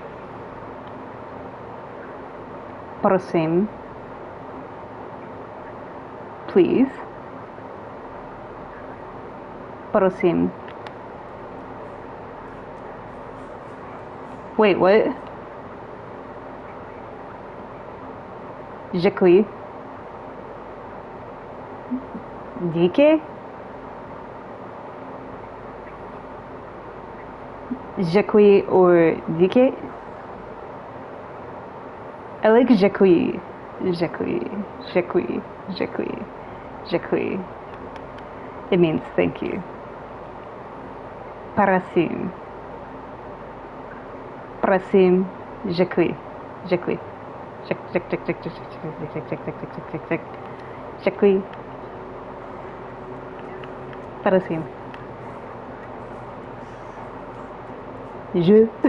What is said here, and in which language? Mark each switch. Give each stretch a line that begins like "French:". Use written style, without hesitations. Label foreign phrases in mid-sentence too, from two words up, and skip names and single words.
Czech: Prosim.
English: Please. Prosim. Wait, what?
Czech: Děkuji. Díky? Děkuji or díky?
English: I like děkuji.
Czech: Děkuji. Děkuji. Děkuji. Děkuji.
English: It means thank you.
Czech: Prosím. Prosím. Děkuji. Děkuji. Děkuji. Prosím. Je.